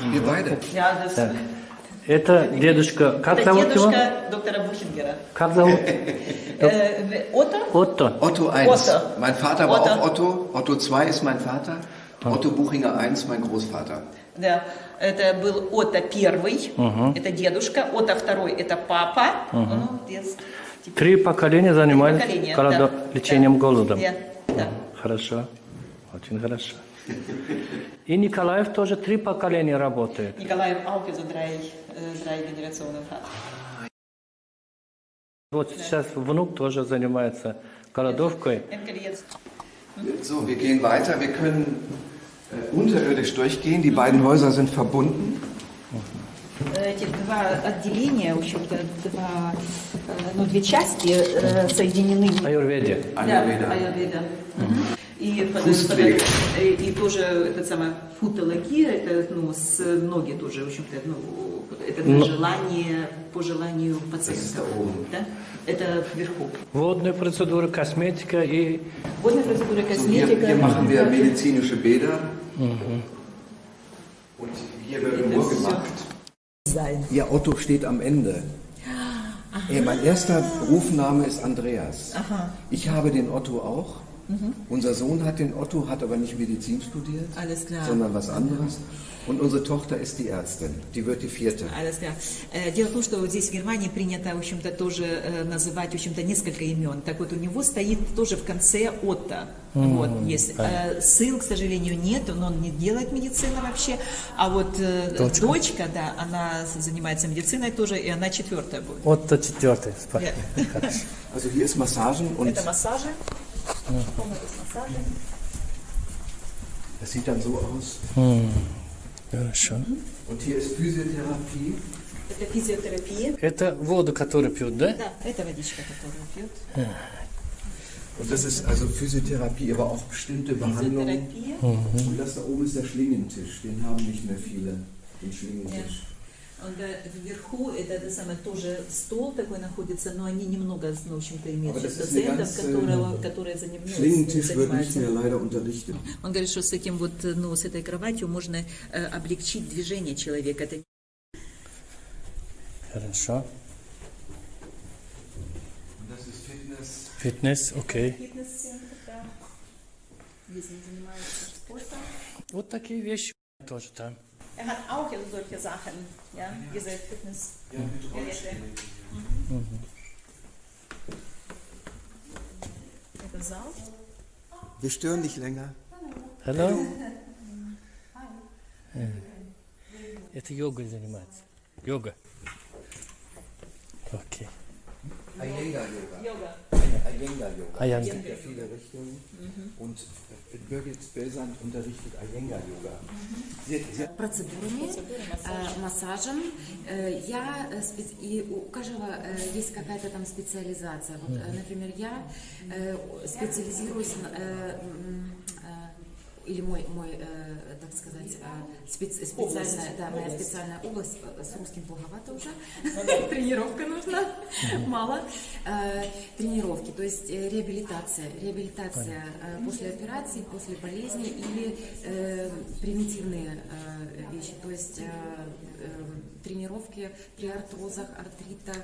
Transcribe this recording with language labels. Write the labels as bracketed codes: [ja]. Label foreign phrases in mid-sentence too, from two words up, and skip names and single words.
[de] beide. Ja, das [ru] Это дедушка. Как это зовут его? дедушка доктора Бухингера. Как зовут? Otto? Отто. [de] Otto 1. Otto. Mein Vater war Otto. auch Otto. Otto 2 ist mein Vater. Otto Buchinger 1, mein Großvater. [ru] Да, это был Отто первый, это дедушка, Отто второй, это папа. Ну, типа, 3 поколения занимались поколения, да. лечением Да. голодом. Да. Хорошо. Очень хорошо. И Николаев тоже 3 поколения работает. [de] Николаев auch so drei Generationen hat. [ru] Вот сейчас внук тоже занимается голодовкой. [de] Enkel jetzt. So, wir gehen weiter. Wir können unterirdisch durchgehen. Die beiden Häuser sind verbunden. [ru] Эти два отделения, в общем-то, две части соединены. Аюрведе. [de] Ayurveda. [ru] Ayurveda. И [de] Fußpflege. [ru] и тоже этот самый футология, это ноги тоже, в общем-то, это по желанию пациента. Да? Это вверху. Водные процедуры, косметика и... Водные процедуры, [de] So, [ru] косметика. [de] hier machen wir medizinische Bäder. Und hier wird nur gemacht. Ja, Otto steht am Ende. Mein erster Rufname ist Andreas. Ich habe den Otto auch. Unser Sohn hat den Otto, hat aber nicht Medizin studiert, Alles klar. sondern was anderes. Und unsere Tochter ist die Ärztin, die wird die 4. Alles klar. [ru] Дело в том, что вот здесь в Германии принято, в общем-то, тоже называть, в общем-то, несколько имен. Так вот, у него стоит тоже в конце Отто. Вот, есть. Сын, к сожалению, нет, он не делает медицину вообще. А вот дочка, да, она занимается медициной тоже, и она 4-я будет. Отто 4. Хорошо. [de] Also hier ist Massagen und [ru] Это массажи. Массажи. [de] das sieht dann so aus. [ru] Хорошо. [de] Und hier ist Physiotherapie. [ru] Это физиотерапия. Это воду, которую пьют, да? Да, это водичка, которую пьют. [de] Und das ist also Physiotherapie, aber auch bestimmte Behandlungen. [ru] Физиотерапия. [de] Und das da oben ist der Schlingentisch, den haben nicht mehr viele, den Schlingentisch. [ru] Вверху это самое тоже стол такой находится, но они немного, в общем-то, имеют [de] Aber das ist [ru] пациентов, [de] eine [ru] которые [de] Schlingentisch wird nicht [ru] занимаются. [de] mehr leider unterrichtet. [ru] Он говорит, что с этим вот, с этой кроватью можно облегчить движение человека. Это Хорошо. [de] Und das ist Fitness. [ru] Фитнес, окей. фитнес-центр, да. Здесь они занимаются спортом. Вот такие вещи тоже там. [de] Er hat auch solche Sachen, ja, diese Fitnessgeräte. [ru] Это зал. [de] Wir stören nicht länger. [ru] Hello. Это йогой занимается. Йога. Окей. [de] Iyengar-Yoga. Yoga. Iyengar-Yoga. Iyengar. Es gibt ja viele Richtungen. Und Birgit Belsand unterrichtet Iyengar-Yoga. [ru] Процедурами, массажем. И у каждого есть какая-то там специализация. Вот, например, я специализируюсь или мой, так сказать, специальная, да, моя специальная область, с русским плоховато уже, тренировка нужна, мало, тренировки, то есть реабилитация после операции, после болезни или примитивные вещи, то есть тренировки при артрозах, артритах,